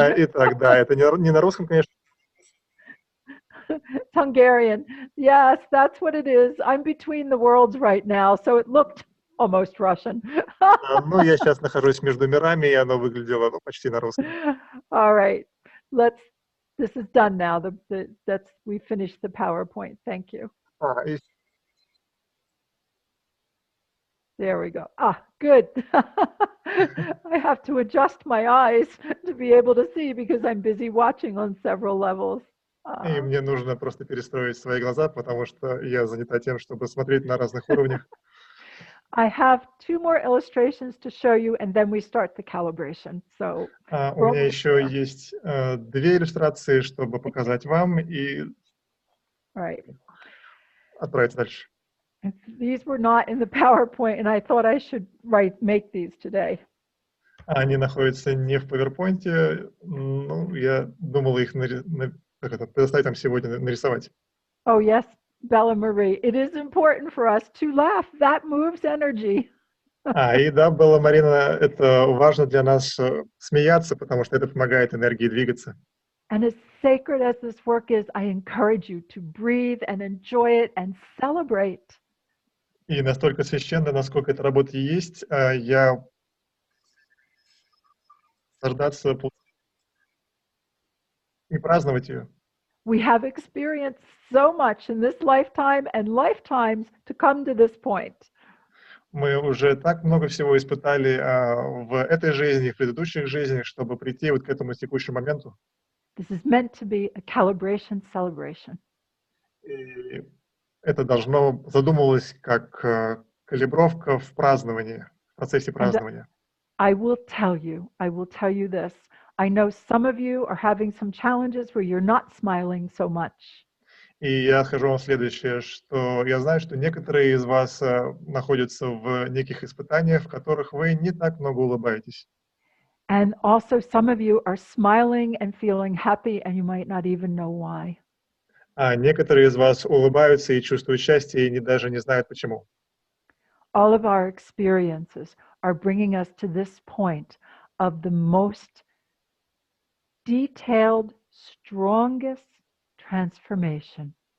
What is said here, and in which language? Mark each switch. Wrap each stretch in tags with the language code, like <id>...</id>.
<ru>Итак, да, это не на русском, конечно.</ru> <en>It's Hungarian. Yes, that's what it is. I'm between the worlds right now, so it looked almost Russian.</en> <ru>Ну, я сейчас нахожусь между мирами, и оно выглядело почти на русском.</ru> <en>All right. This is done now. We finished the PowerPoint. Thank you. There we go. Good. I have to adjust my eyes to be able to see because I'm busy watching on several levels.</en> <ru>И мне нужно просто перестроить свои глаза, потому что я занята тем, чтобы смотреть на разных уровнях.</ru> <en>I have 2 more illustrations to show you, and then we start the calibration. So,</en> <ru>у меня еще есть 2 иллюстрации, чтобы показать вам и отправиться дальше.</ru> <en>These were not in the PowerPoint, and I thought I should make these today.</en> <ru>Они находятся не в PowerPoint, но я думал их предоставить вам сегодня нарисовать.</ru> <en>Oh, yes, Bella Marie. It is important for us to laugh. That moves energy.</en> <ru>И да, Белла Марина, это важно для нас смеяться, потому что это помогает энергии двигаться.</ru> <en>And as sacred as this work is, I encourage you to breathe and enjoy it and celebrate.</en> <ru>И настолько священно, насколько эта работа есть, я наслаждаться и праздновать ее.</ru> <en>We have experienced so much in this lifetime and lifetimes to come to this point.</en> <ru>Мы уже так много всего испытали в этой жизни, в предыдущих жизнях, чтобы прийти вот к этому текущему моменту.</ru> <en>This is meant to be a calibration celebration.</en> <ru>И это должно задумывалось как калибровка в праздновании, в процессе</ru> <en>And</en> <ru>празднования.</ru> <en>I will tell you this. I know some of you are having some challenges where you're not smiling so much.</en> <ru>И я скажу вам следующее, что я знаю, что некоторые из вас находятся в неких испытаниях, в которых вы не так много улыбаетесь.</ru> <en>And also some of you are smiling and feeling happy and you might not even know why.</en> <ru>А некоторые из вас улыбаются и чувствуют счастье, и даже не знают почему.</ru> <en>All of our experiences are bringing us to this point of the most detailed, strongest transformation.</en>